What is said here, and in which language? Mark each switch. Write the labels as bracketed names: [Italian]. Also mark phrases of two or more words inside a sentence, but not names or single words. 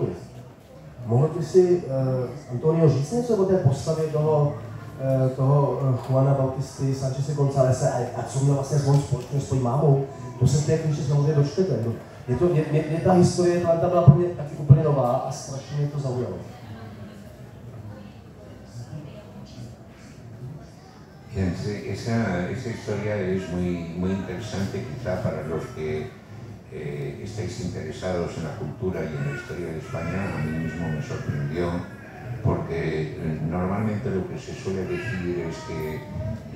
[Czech] Mohl by si Antonio říct něco o té postavě toho Juana Bautisty Sancheze Gonzáleze a co měl vlastně svou společnost s svojí mámou? To se v té knižce samozřejmě dočtete. Mě ta historie ta byla pro mě taky úplně nová a strašně mě to zaujalo. [Spanish] Esa historia es muy interesante quizá para los que estáis interesados en la cultura y en la historia de España. A mí mismo me sorprendió porque normalmente lo que se suele decir es que la